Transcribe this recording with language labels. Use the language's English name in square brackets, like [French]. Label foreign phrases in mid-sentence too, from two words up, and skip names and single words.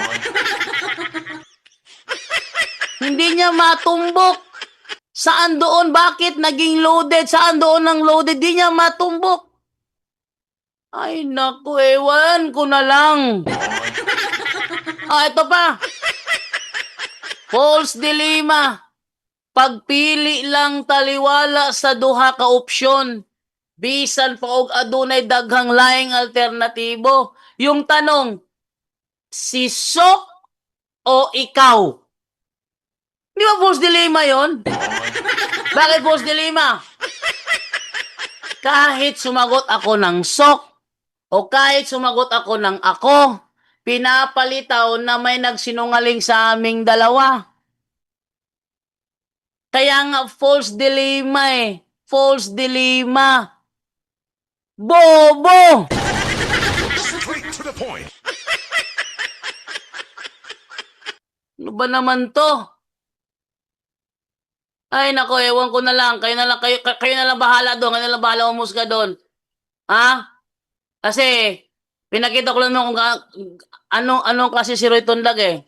[Filipino] Hindi niya matumbok. Saan doon? Bakit naging loaded? Saan doon ang loaded? Di niya matumbok. Ay, naku, ewan ko na lang. Ito pa. [English] False dilemma. [Cebuano] Pagpili lang taliwala sa duha ka opsyon. Bisan pa og adunay daghang laing alternatibo. [Filipino] Yung tanong, si Sok o ikaw? Di ba [English] false dilemma [Filipino] yon? Bakit [English] false dilemma? [Filipino] Kahit sumagot ako ng Sok o kahit sumagot ako ng ako, pinapalitaw na may nagsinungaling sa aming dalawa. Kaya nga [English] false dilemma [Filipino] eh. [English] False dilemma. Bobo! Straight to the point. [Filipino] Ano ba naman to? Ay nako, ewan ko na lang. Kayo na lang bahala doon. Kayo na lang bahala umusga doon. Ha? Kasi pinakita ko lang kung anong klase si Roy Tundag eh.